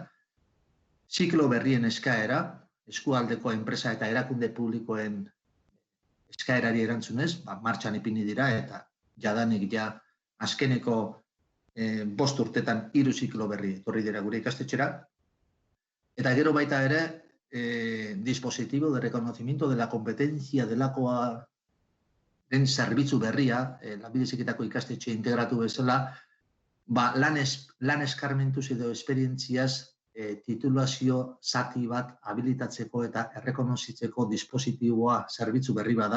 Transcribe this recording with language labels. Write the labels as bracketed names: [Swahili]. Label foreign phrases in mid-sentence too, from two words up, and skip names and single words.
[Basque] Ziklo berrien eskaera, eskualdeko enpresa eta erakunde publikoen eskaerari erantzunez, martxan ipini dira, eta jadanik azkeneko 5 urtetan 3 ziklo berri etorri dira gure ikastetxera. Eta gero baita ere, [Spanish] dispositivo de reconocimiento de la competencia [Basque] delakoa den zerbitzu berria, lanbide heziketako ikastetxe integratu bezala, lan eskarmentuz edo esperientziaz titulazio zati bat habilitatzeko eta errekonozitzeko dispositiboa zerbitzu berri bada,